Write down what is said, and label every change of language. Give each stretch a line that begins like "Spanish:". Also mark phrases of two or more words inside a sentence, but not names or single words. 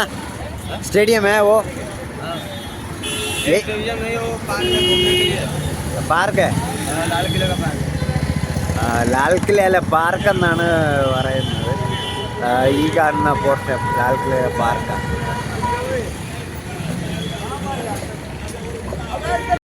Hindi: स्टेडियम है वो? स्टेडियम नहीं, वो पार्क है, घूमने के लिए
Malayalam: പാർക്ക്.
Hindi: लाल किले का पार्क.
Malayalam: ലാൽ കിലയിലെ പാർക്ക് എന്നാണ് പറയുന്നത്. ഈ കാണുന്ന പോർഷൻ ലാൽ കിലയിലെ പാർക്കാണ്.